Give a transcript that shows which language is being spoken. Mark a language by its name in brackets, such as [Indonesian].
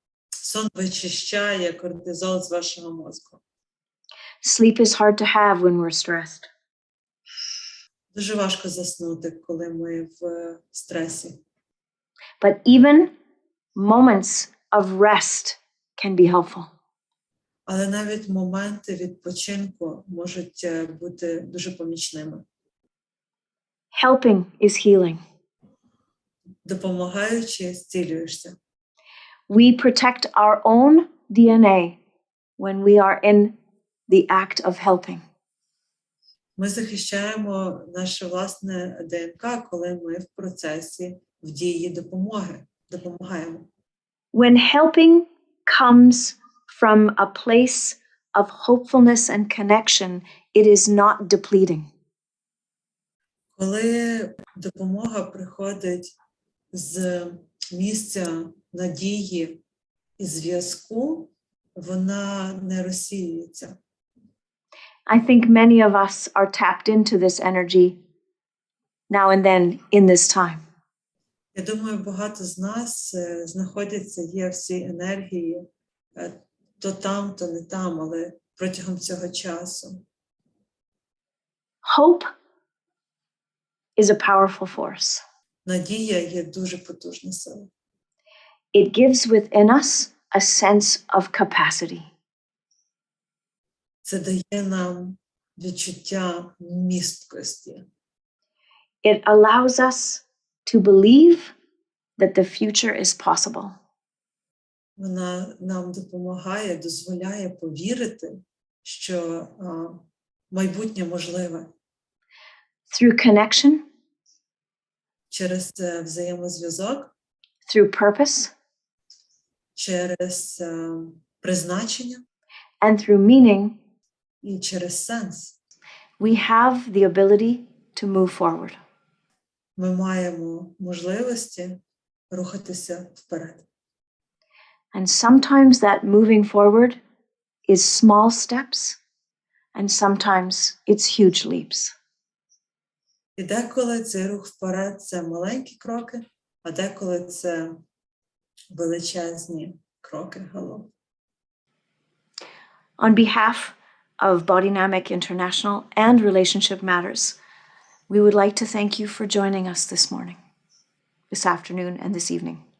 [Ukrainian] Сон вичищає кортизол з вашого мозку. [English] Sleep is hard to have when we're stressed. [Ukrainian] Дуже важко заснути, коли ми в стресі. [English] But even moments of rest can be helpful. [Ukrainian] Але навіть моменти відпочинку можуть бути дуже помічними. [English] Helping is healing. [Ukrainian] Допомагаючи, зцілюєшся. [English] We protect our own DNA when we are in the act of helping. [Ukrainian] Ми захищаємо наше власне ДНК, коли ми в процесі, в дії допомагаємо. [English] When helping comes from a place of hopefulness and connection, it is not depleting. [Ukrainian] Коли допомога приходить з місця надії і зв'язку, вона не розсіюється. [English] I think many of us are tapped into this energy now and then in this time. [Ukrainian] Я думаю, багато з нас знаходяться, є в цій енергії, то там, то не там, але протягом цього часу. [English] Hope is a powerful force. [Ukrainian] Надія є дуже потужна сила. [English] It gives within us a sense of capacity. [Ukrainian] Це дає нам відчуття місткості. [English] It allows us to believe that the future is possible. [Ukrainian] Вона нам допомагає, дозволяє повірити, що майбутнє можливе. [English] Through connection, [Ukrainian] Через взаємозв'язок, [English] through purpose, [Ukrainian] через призначення [English] and through meaning, [Ukrainian] і через сенс. [English] we have the ability to move forward. [Ukrainian] Ми маємо можливості рухатися вперед. [English] And sometimes that moving forward is small steps, and sometimes it's huge leaps. [Ukrainian] І деколи цей рух вперед – це маленькі кроки, а деколи це величезні кроки галop. [English] On behalf of Bodynamic International and Relationship Matters, we would like to thank you for joining us this morning, this afternoon, and this evening.